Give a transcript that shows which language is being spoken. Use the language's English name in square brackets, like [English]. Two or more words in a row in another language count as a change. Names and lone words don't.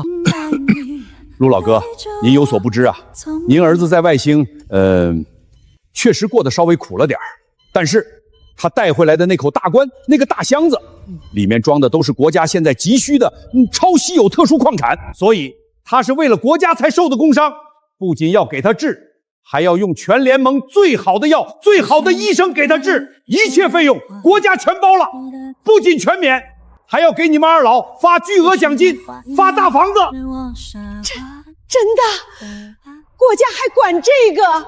[Chinese] 陸老哥，您有所不知啊，您兒子在外星，確實過得稍微苦了點兒，但是他帶回來的那口大棺，那個大箱子，裡面裝的都是國家現在急需的超稀有特殊礦產，所以他是為了國家才受的工傷，不僅要給他治，還要用全聯盟最好的藥、最好的醫生給他治，一切費用國家全包了，不僅全免，還要給你們二老發巨額獎金，發大房子。真的？國家還管這個？